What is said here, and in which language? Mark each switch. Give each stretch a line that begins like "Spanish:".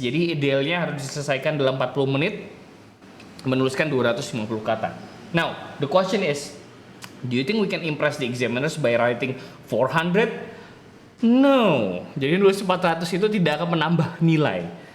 Indonesian: Jadi idealnya harus diselesaikan dalam 40 menit menuliskan 250 kata.
English: Now, the question is, do you think we can impress the examiners by writing 400? No,
Indonesian: jadi nulis 400 itu tidak akan menambah nilai.